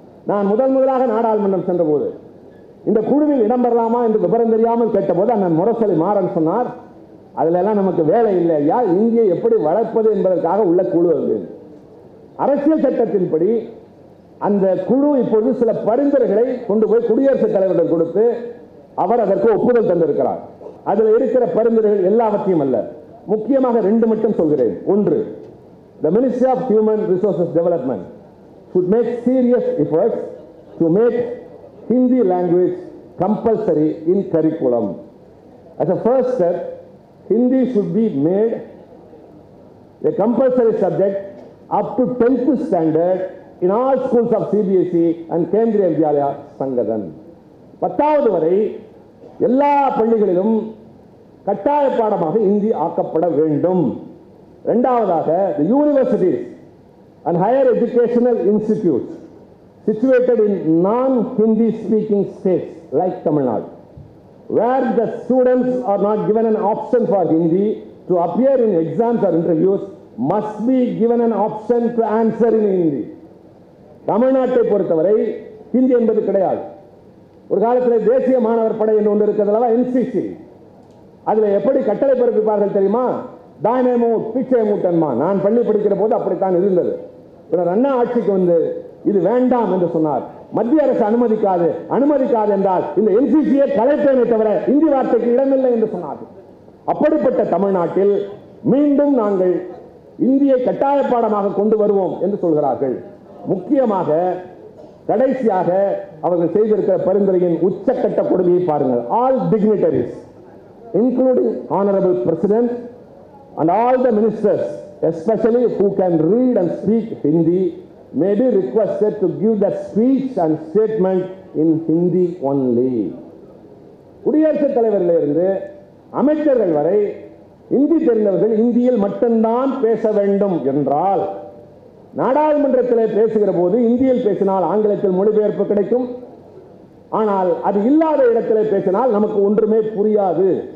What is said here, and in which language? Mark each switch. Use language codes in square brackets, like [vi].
[ta] நான் முதலாக நாடாளுமன்றம் சென்ற போது இந்த குழுவில் இடம்பெறலாமா என்று விவரம் தெரியாமல் கேட்டபோது அண்ணன் முரசொலி மாறன் சொன்னார், அதுல எல்லாம் நமக்கு வேலை இல்லை ஐயா, இந்தியை எப்படி வளர்ப்பது என்பதற்காக உள்ள குழு அது. அரசியல் சட்டத்தின்படி அந்த குழு இப்போது சில பரிந்துரைகளை கொண்டு போய் குடியரசுத் தலைவரிடம் கொடுத்து அவர் அதற்கு ஒப்புதல் தந்திருக்கிறார். அதில் இருக்கிற பரிந்துரைகள் எல்லாவற்றையும் அல்ல, முக்கியமாக 2 மட்டும் சொல்கிறேன். ஒன்று, [en] the Ministry of Human Resources Development should make serious efforts to make Hindi language compulsory in curriculum. As a first step, Hindi should be made a compulsory subject up to 10th standard in all schools of CBSE and Kendriya Vidyalaya Sangadan. [ta] 10வது வரை எல்லா பள்ளிகளிலும் கட்டாய பாடமாக இந்தி ஆக்கப்பட வேண்டும். இரண்டாவதாக, [en] the universities and higher educational institutes situated in non-Hindi speaking states like Tamil Nadu, where the students are not given an option for Hindi to appear in exams or interviews, must be given an option to answer in Hindi. [ta] தமிழ்நாட்டை பொறுத்தவரை ஹிந்தி என்பது கிடையாது. ஒரு காலத்தில் தேசிய மாணவர் படை என்று ஒன்று இருக்கிறதுல NCC, அதுல எப்படி கட்டளை பிறப்பிப்பார்கள் தெரியுமா? தானே மூட் பிச்சை மூட்டன்மா. நான் பள்ளி படிக்கிற போது அப்படித்தான் இருந்தது. அண்ணா ஆட்சிக்கு வந்து இது வேண்டாம் என்று சொன்னார். மத்திய அரசு அனுமதிக்காது என்றால் இந்த NCCயை கலைப்பேனை தவிர இந்தி வார்த்தைக்கு இடமில்லை என்று சொன்னார்கள். அப்படிப்பட்ட தமிழ்நாட்டில் மீண்டும் நாங்கள் இந்தியை கட்டாய பாடமாக கொண்டு வருவோம் என்று சொல்கிறார்கள். முக்கியமாக கடைசியாக அவர்கள் செய்திருக்கிற பரிந்துரையின் உச்சக்கட்ட கொடுமையை பாருங்கள். [en] All dignitaries, including Honorable President and all the ministers especially who can read and speak Hindi, may be requested to give the speech and statement in Hindi only. [ta] குடியரசுத் தலைவரிலிருந்து அமைச்சர்கள் வரை இந்தி தெரிந்தவர்கள் இந்தியில் மட்டும்தான் பேச வேண்டும் என்றால், நாடாளுமன்றத்தில் பேசுகிற போது இந்தியில் பேசினால் ஆங்கிலத்தில் மொழிபெயர்ப்பு கிடைக்கும். ஆனால் அது இல்லாத இடத்தில் பேசினால் நமக்கு ஒன்றுமே புரியாது.